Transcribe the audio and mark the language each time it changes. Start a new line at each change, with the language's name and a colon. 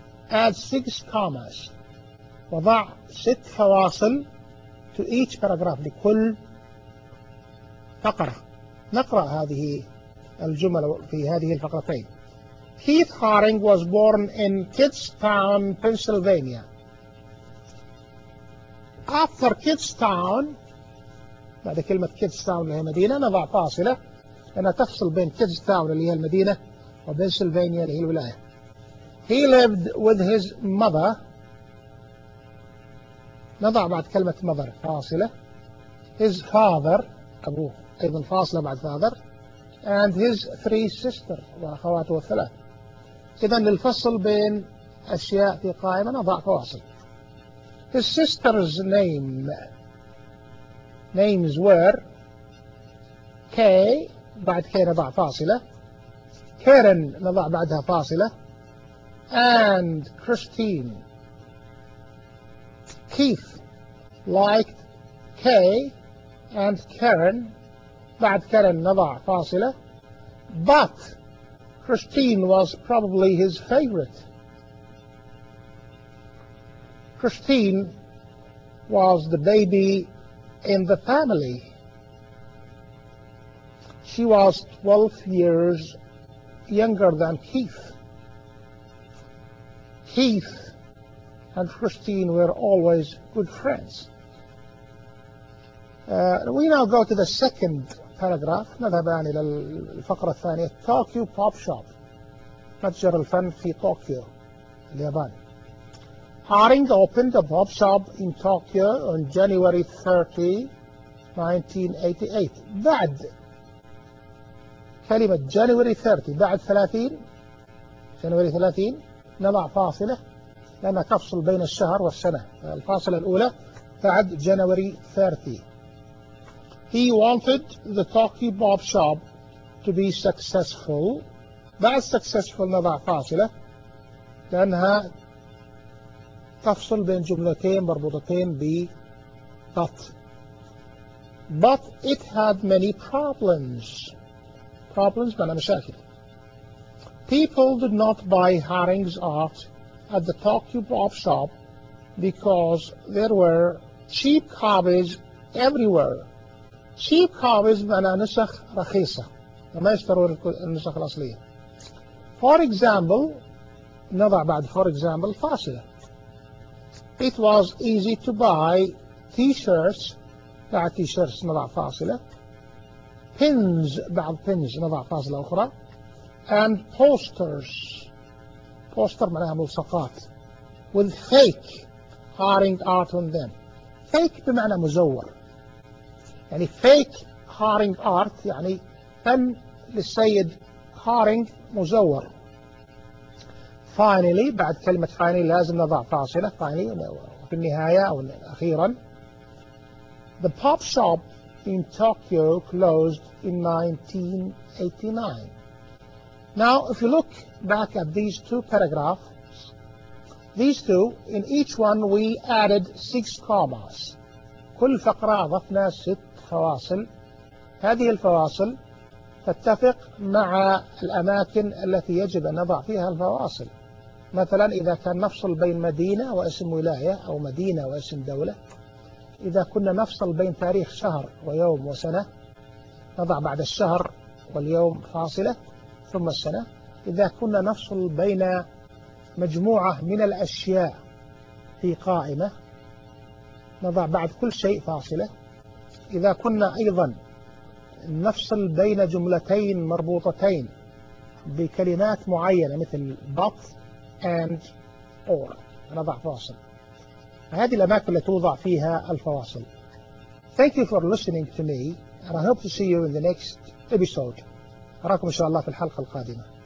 English: add 6 commas.
Arabic: وضع 6 فواصل
English: to each paragraph,
Arabic: لكل فقرة. نقرأ هذه الجملة في هذه الفقرتين.
English: Keith Haring was born in Kidstown, Pennsylvania.
Arabic: After Kidstown, بعد كلمة Kidstown اللي هي مدينة نضع فاصلة لأنها تفصل بين Kidstown اللي هي المدينة وبنسلفانيا اللي هي الولاية.
English: He lived with his mother.
Arabic: نضع بعد كلمة mother فاصلة.
English: His father,
Arabic: أبوه أيضا فاصلة بعد father.
English: And his 3 sisters,
Arabic: وأخواته الثلاث. إذا للفصل بين أشياء في قائمة نضع فاصل.
English: His sister's names were Kay,
Arabic: بعد Kay نضع فاصلة. Karen نضع بعدها فاصلة.
English: And Christine. Keith liked Kay and Karen.
Arabic: بعد Karen نضع فاصلة.
English: But Christine was probably his favorite. Christine was the baby in the family. She was 12 years younger than Keith. Keith and Christine were always good friends. We now go to the second paragraph.
Arabic: نذهب الآن إلى الفقرة الثانية.
English: Tokyo Pop Shop.
Arabic: متجر الفن في طوكيو اليابان.
English: Haring opened a pop shop in Tokyo on January 30, 1988.
Arabic: بعد كلمة January 30 بعد 30 January 30 نضع فاصلة لأنها تفصل بين الشهر والسنة. الفاصلة الأولى بعد January 30.
English: He wanted the Tokyo Pop Shop to be successful.
Arabic: بعد successful نضع فاصلة لأنها تفصل بين جملتين مربوطتين ب
English: but it had many problems.
Arabic: Problems معنى مشاكل.
English: People did not buy Haring's art at the Tokyo Pop Shop because there were cheap copies everywhere.
Arabic: Cheap copies معنى نسخ رخيصة وما يشترون النسخ الأصلية.
English: For example,
Arabic: نضع بعد
English: for example
Arabic: فاصلة.
English: It was easy to buy t-shirts,
Arabic: بعد t-shirts نضع فاصلة. Pins, بعض pins نضع فاصلة أخرى.
English: And posters, poster
Arabic: معناها ملصقات.
English: With fake Haring art on them.
Arabic: Fake بمعنى مزور. يعني
English: fake Haring art
Arabic: يعني فن للسيد Haring مزور. Finally, بعد كلمة finally لازم نضع فاصلة. Finally, في النهاية أو أخيرا.
English: The pop shop in Tokyo closed in 1989. Now, if you look back at these two paragraphs, these two, in each one we added 6 commas.
Arabic: كل فقرة أضفنا 6 فواصل. هذه الفواصل تتفق مع الأماكن التي يجب أن نضع فيها الفواصل. مثلا إذا كان نفصل بين مدينة واسم ولاية أو مدينة واسم دولة. إذا كنا نفصل بين تاريخ شهر ويوم وسنة نضع بعد الشهر واليوم فاصلة ثم السنة. إذا كنا نفصل بين مجموعة من الأشياء في قائمة نضع بعد كل شيء فاصلة. إذا كنا أيضا نفصل بين جملتين مربوطتين بكلمات معينة مثل but and or نضع فاصل. هذه الأماكن التي توضع فيها الفواصل.
English: Thank you for listening to me and I hope to see you in the next episode.
Arabic: أراكم إن شاء الله في الحلقة القادمة.